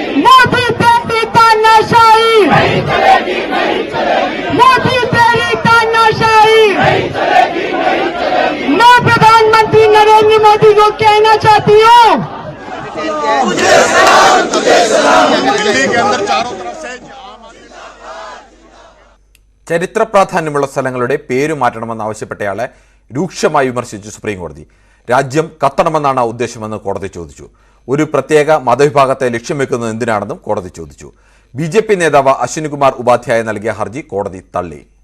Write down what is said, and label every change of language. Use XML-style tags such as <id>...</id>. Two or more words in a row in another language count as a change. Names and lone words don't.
<hi>मोदी तेरी तानाशाही नहीं चलेगी, नहीं चलेगी। मोदी तेरी तानाशाही नहीं चलेगी, नहीं चलेगी। मैं प्रधानमंत्री नरेंद्र मोदी को कहना चाहती हूँ, दिल्ली के अंदर चारों तरफ से</hi> <ml>ചരിത്ര പ്രാധാന്യമുള്ള സ്ഥലങ്ങളുടെ പേര് മാറ്റണമെന്നാവശ്യപ്പെട്ടയാളെ രൂക്ഷമായി വിമർശിച്ചു സുപ്രീം കോടതി. രാജ്യം കത്തണമെന്നാണ് ഉദ്ദേശമെന്ന് കോടതി ചോദിച്ചു. ഒരു പ്രത്യേക മതവിഭാഗത്തെ ലക്ഷ്യം വെക്കുന്നത് എന്തിനാണെന്നും കോടതി ചോദിച്ചു. BJP നേതാവ് അശ്വിനികുമാർ ഉപാധ്യായ നൽകിയ ഹർജി കോടതി തള്ളി.</ml>